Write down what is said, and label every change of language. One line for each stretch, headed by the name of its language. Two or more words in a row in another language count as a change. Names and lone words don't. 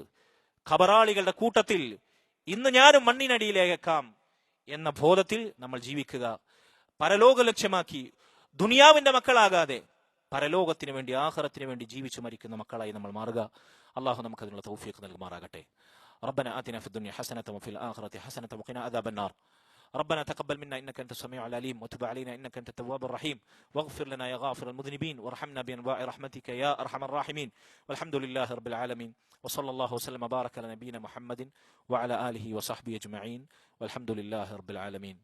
Malayalam: ഖബറാളികളുടെ കൂട്ടത്തിൽ ഇന്ന് ഞാനും മണ്ണിനടിയിലേക്കാം എന്ന ബോധത്തിൽ നമ്മൾ ജീവിക്കുക. പരലോക ലക്ഷ്യമാക്കി ദുനിയാവിന്റെ മക്കളാകാതെ പരലോകത്തിന് വേണ്ടി, ആഖിറത്തിന് വേണ്ടി ജീവിച്ചു മരിക്കുന്ന മക്കളായി നമ്മൾ മാറുക. അള്ളാഹു നമുക്ക് അതിനുള്ള തൗഫീഖ് നൽകുമാറാകട്ടെ.
Arabic: ربنا آتنا في الدنيا حسنة وفي الآخرة حسنة وقنا عذاب النار. ربنا تقبل منا إنك أنت السميع العليم وتب علينا إنك أنت التواب الرحيم واغفر لنا يا غافر المذنبين وارحمنا بأنواع رحمتك يا أرحم الراحمين والحمد لله رب العالمين وصلى الله وسلم وبارك على نبينا محمد وعلى آله وصحبه أجمعين والحمد لله رب العالمين.